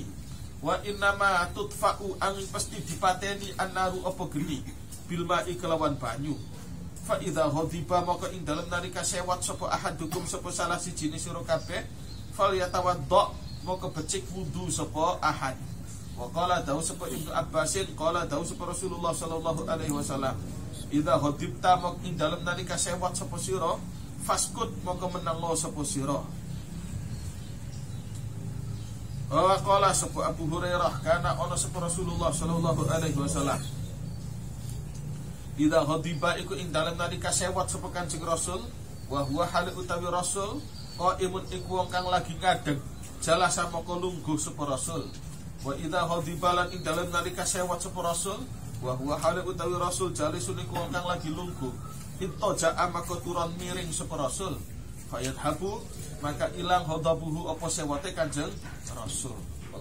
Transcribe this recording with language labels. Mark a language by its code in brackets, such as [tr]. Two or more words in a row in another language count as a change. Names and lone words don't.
[ar] وإنما تطفأ, [jv] angin pasti dipateni annaru apa geni, [ar] بالماء, [jv] kelawan banyu. [ar] فإذا غضب, [jv] maka ing dalem nalika sewot sapa ahadukum sapa salah siji sira kabeh, [ar] فليتوضأ, [jv] maka becik wudu sapa ahad. [ar] وقال [jv] dawu sapa Ibnu Abbasin, qala dawu sapa [ar] رسول الله صلى الله عليه وسلم, إذا غضبت, [jv] maka ing dalem nalika sewot sapa sira, faskut, maka menengo sapa sira. [ar] وقال [jv] sapa Abu Hurairah, kana ana sapa [ar] رسول الله صلى الله عليه وسلم, إذا غضب [jv] iku ing dalem nalika sewot sapa Kanjeng Rasul, [ar] وهو [jv] hal utawi Rasul qaimun iku wong kang lagi ngadeg, jalasa moko lungguh sapa Rasul. [ar] وإذا غضب, [jv] lan ing dalem nalika sewot sapa Rasul, [ar] وهو [jv] hal utawi Rasul jalisun iku wong kang lagi lungguh, ittaja'a, maka turun miring sapa Rasul, fayadhabu, maka ilang ghadabuhu apa sewote Kanjeng Rasul.